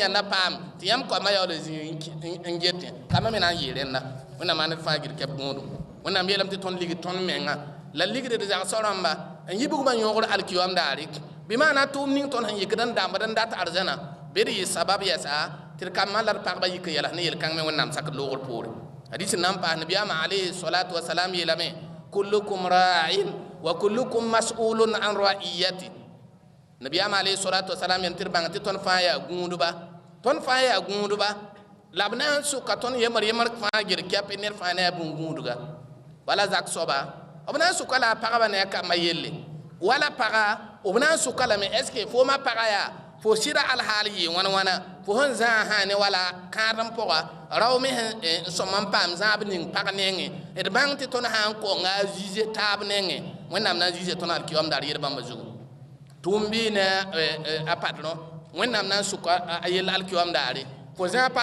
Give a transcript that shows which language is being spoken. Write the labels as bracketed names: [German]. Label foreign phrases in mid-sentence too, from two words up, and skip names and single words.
[Mossi] yãnda paam tɩ yãmb koamã yaool zĩ n getẽ kambã me na n yɩɩ rẽnda wẽnnaam maan d fãa gɩd kɛp gũudum wẽnnaam yeelame tɩ tõnd ligd tõnd menga la ligd d zagsã rãmba n yɩ bugmã yõogr alkiyoam daare bɩ maana tʋʋm ning tõnd sẽn yɩkd n dãmbd n dat arzãna be d yɩ sabab yɛsa tɩ d kambã la d pagba yik n yɛls ne yel-kãng me wẽnnaam sakd loogr poore hadis n na n paas nabiyaamã [Arabic] عليه الصلاة والسلام [Mossi] yeelame [Arabic] كلكم راع وكلكم مسؤول عن رعيته [Mossi] nabiyaamã [Arabic] عليه الصلاة والسلام [Mossi] yen tɩ d bãng tɩ tõnd fãa yaa gũudba la b na n sʋka tõnd yemr fãa gɩr kɛp ned fãa ne a bũn-gũudga wala zak soaba b na n sʋka la a pagba ne a kambã yelle wala paga b na n sʋka lame [French] est ce que [Mossi] fo ma paga yaa fo sɩda alhaal yɩɩ wãn-wãna fo sẽn zãasã ne wala kãadem pʋga rao me n sõm n paam zãab ning pag nengẽ d bãng tɩ tõnd sã n konga a zize taab nengẽ wẽnnaam na n zize tõnd alkiyoam daar yel bãmba zugu tʋʋm bɩ ne a padrõ wẽnnaam na n sʋka a yell alkiyoam daare fo zã padrõ